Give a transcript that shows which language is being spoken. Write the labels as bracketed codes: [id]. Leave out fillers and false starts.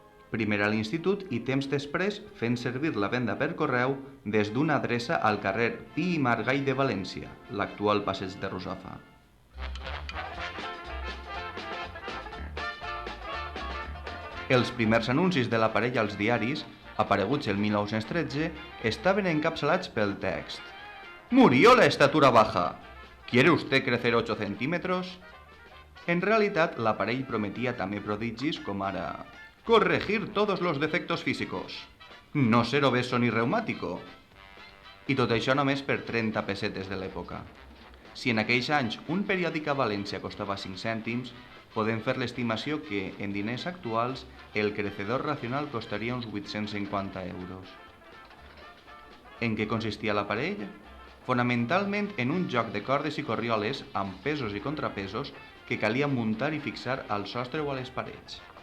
[ca] Primer a l'institut i temps després fent servir la venda per correu des d'una adreça al carrer Pi i Margall de València, l'actual passeig de Russafa. Els primers anuncis de l'aparell als diaris, apareguts el 1913, estaven encapçalats pel text: [es] «Murió la estatura baja. ¿Quiere usted crecer 8 centímetros?» [ca] En realitat, l'aparell prometia també prodigis com ara [es] «Corregir todos los defectos físicos. No ser obeso ni reumático». [ca] I tot això només per 30 pessetes de l'època. Si en aquells anys un periòdic a València costava 5 cèntims, podem fer l'estimació que, en diners actuals, el Crecedor Racional costaria uns 850 euros. En què consistia l'aparell? Fonamentalment en un joc de cordes i corrioles amb pesos i contrapesos que calia muntar i fixar al sostre o a les parets.